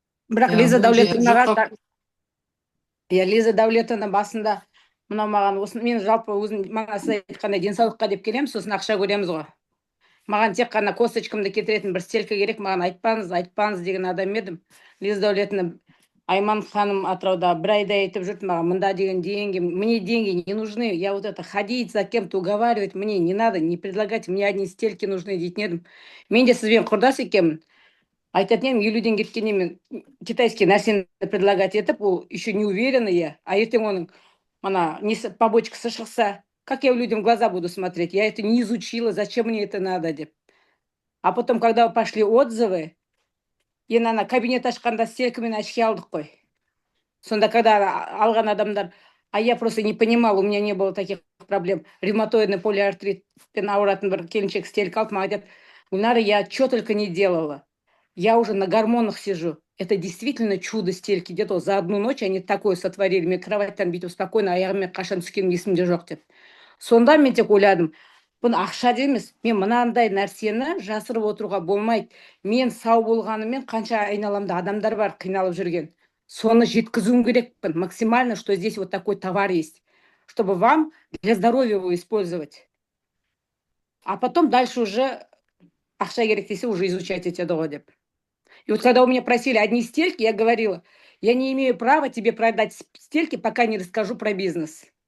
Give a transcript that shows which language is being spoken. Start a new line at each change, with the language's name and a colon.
Kazakh: Бірақ Лиза Дәулетовнаға, Лиза Дәулетовна басында мынау маған осы, мен жалпы өзім маған сіз айтқандай денсаулыққа деп келемін, сосын ақша көреміз ғой. Маған тек қана косточкамды кетіретін бір стелька керек, маған айтпаңыз деген адам едім. Лиза Дәулетовна, Айман ханым Атырауда бір айда айтып жүрді маған, мында деген
Russian: деньги, мне деньги не нужны, я вот это ходить за кем-то уговаривать, мне не надо, не предлагать, мне одни стельки нужны
Kazakh: дейтін едім. Мен де сізбен құрдас екенмін. Айтатын едім, елуден кеткенде мен китайский нәрсені предлагать етіп, ол
Russian: еще не уверена я,
Kazakh: а ертең оның мана несі побочкасы шықса,
Russian: как я людям в глаза буду смотреть? Я это не изучила, зачем мне это надо, деп. А потом, когда пошли отзывы,
Kazakh: енді ана кабинет ашқанда стелькамен очки алдық қой.
Russian: Сонда, когда
Kazakh: алған адамдар,
Russian: а я просто не понимала, у меня не было таких проблем.
Kazakh: Ревматоидный полиартритпен ауыратын бір келіншек стелька алып, маған айтады, Гүлнара,
Russian: я что только не делала. Я уже на гормонах сижу. Это действительно чудо стельки. Где-то за одну ночь они такое сотворили.
Kazakh: Мен кроваттан бүйтіп спокойно аяғыммен қашан түскенім есімде жоқ деп. Сонда мен тек ойладым, бұны ақша емес, мен мынандай нәрсені жасырып отыруға болмайды. Мен сау болғанымен қанша айналамда адамдар бар қиналып жүрген. Соны жеткізуім керекпін
Russian: максимально, что здесь вот такой товар есть, чтобы вам для здоровья его использовать. А потом дальше уже
Kazakh: ақша керек десе
Russian: уже изучать этеді ғой деп. И вот когда у меня просили одни стельки, я говорила, я не имею права тебе продать стельки, пока не расскажу про бизнес.